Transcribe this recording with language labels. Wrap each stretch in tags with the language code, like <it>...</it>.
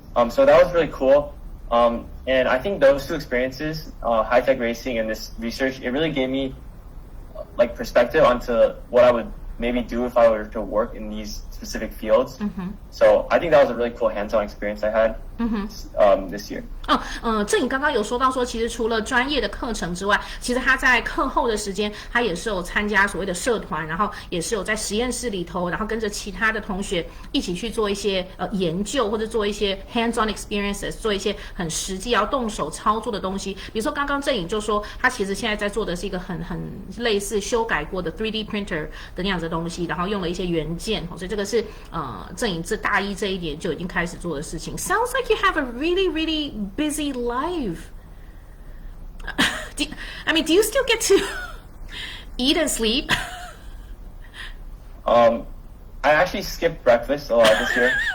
<en>So that was really cool. And I think those two experiences, high-tech racing and this research, it really gave me like perspective onto what I would maybe do if I were to work in these specific fields. So I think that was a really cool hands-on experience I had this year.</en> <zh>这你刚刚有说到说，其实除了专业的课程之外，其实他在课后的时间，他也是有参加所谓的社团，然后也是有在实验室里头，然后跟着其他的同学一起去做一些研究，或者做一些</zh> <en>hands-on experiences，</en> <zh>做一些很实际要动手操作的东西。比如说刚刚郑颖就说，他其实现在在做的是一个很类似修改过的 3D printer 的那样子的东西，然后用了一些元件，所以这个是郑颖这大一这一点就已经开始做的事情。</zh> <en>Sounds like you have a really busy life. do you still get to eat and sleep? I actually skipped breakfast a lot this year.</en>